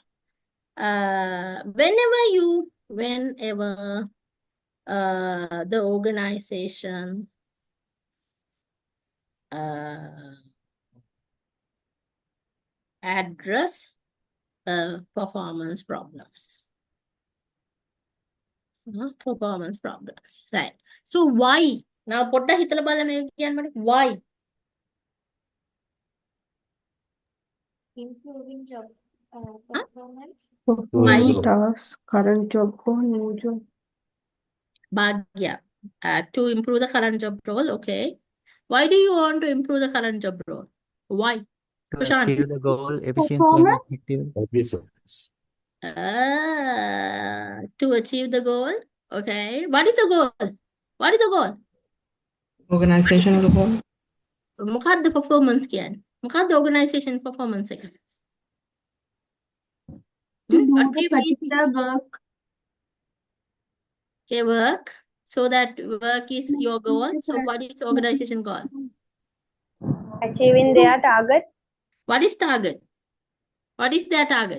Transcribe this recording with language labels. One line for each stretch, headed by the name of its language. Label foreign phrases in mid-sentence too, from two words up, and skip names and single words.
English: Whenever the organization address performance problems. Performance problems. Right. So why?
Sinhala: Now පොඩ්ඩක් හිතලා බලන්න මේක කියන්න මට why?
English: Improving job performance. Performing tasks, current job or new job. Bhagya. To improve the current job role, okay. Why do you want to improve the current job role? Why? To Prashant. achieve the goal efficiently and Performance? effectively. To achieve the goal. Okay. What is the goal? What is the goal? Organizational goal.
Sinhala: මොකක්ද performance කියන්නේ? මොකක්ද
English: organization performance
Sinhala: එක?
English: To do What the do you mean? particular work. Okay, work. So that work is your goal. So what is organization goal? Achieving their target. What is target? What is their target?